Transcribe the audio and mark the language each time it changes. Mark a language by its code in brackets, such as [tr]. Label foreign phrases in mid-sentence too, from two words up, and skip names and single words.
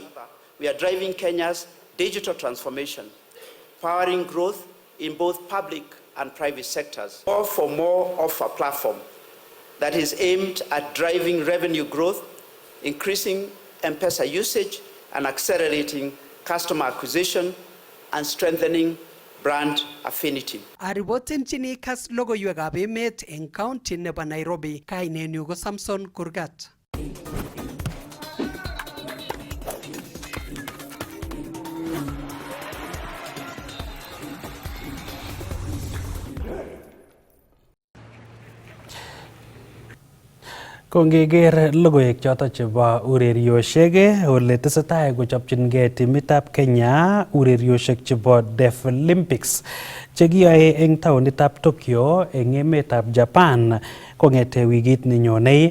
[en] We are driving Kenya's digital transformation, powering growth in both public and private sectors. More for More offer platform that is aimed at driving revenue growth, increasing M-Pesa usage, and accelerating customer acquisition and strengthening brand affinity. [kln] Aripotenchini Kass logoiwekab emet eng county nebo Nairobi, kainenyu ko Samson Kurgat. Kongeker logoiwek choto chebo urerioshek ole tesetai kochopchingei timitab Kenya urerioshek chebo Deaflympics chekiyoe eng taonitab Tokyo eng emetab Japan kong'ete wikit nenyonei.